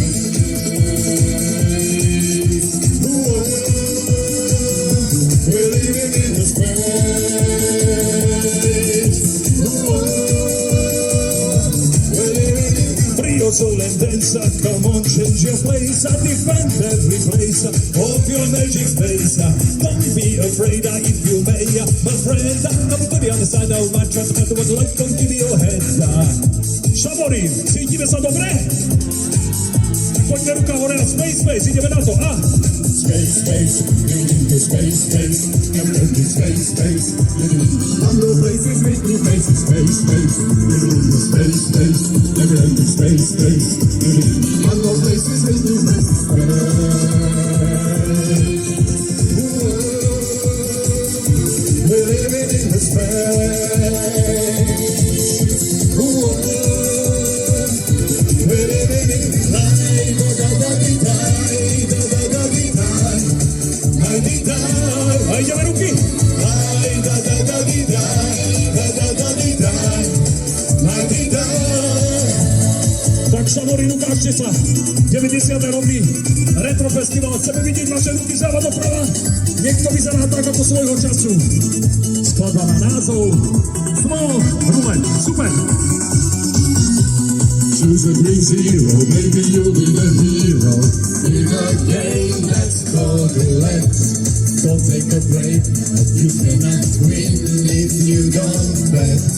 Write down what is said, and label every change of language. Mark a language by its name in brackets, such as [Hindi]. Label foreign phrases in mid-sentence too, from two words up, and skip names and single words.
[English] We're living in the soul and dancer, come on, change your place. I defend every place of your magic space. Don't be afraid if you may, my friend. Come to the other side of my trust, but what life don't give your head. [Slovak] Šamorín, cítime sa dobre? Poďme ruka hore na space, ideme na to, [English] Space, living in the space, never end in space, living in no places, with new faces, space, living in the space, never end in space, living in no places, with new faces, we're living in the space, we're living in life, [Slovak] a ideme ruky. Tak Šamorín, ukážte sa. 90. roky, Retro Festival, chceme vidieť vaše ruky záva doprava. Niekto vyzerá tak ako svojho času. Skladba má názov Small Roulette. Super. [English] Choose a green zero, maybe you'll be the hero in a game that's called roulette. Don't take a break, you cannot win if you don't bet.